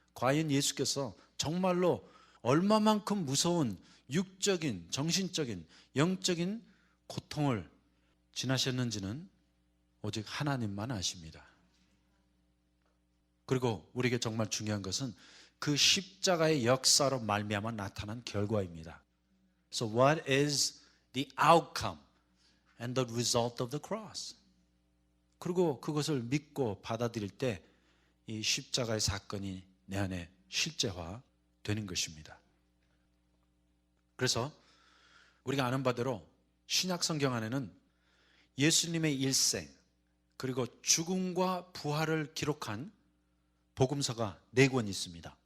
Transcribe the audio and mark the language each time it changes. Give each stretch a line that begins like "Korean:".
Korean: 과연 예수께서 정말로 얼마만큼 무서운 육적인, 정신적인, 영적인 고통을 지나셨는지는 오직 하나님만 아십니다. 그리고 우리에게 정말 중요한 것은 그 십자가의 역사로 말미암아 나타난 결과입니다.
English: So what is the outcome and the result of the cross?
Korean: 그리고 그것을 믿고 받아들일 때 이 십자가의 사건이 내 안에 실제화 되는 것입니다. 그래서 우리가 아는 바대로 신약 성경 안에는 예수님의 일생 그리고 죽음과 부활을 기록한 복음서가 4권 있습니다.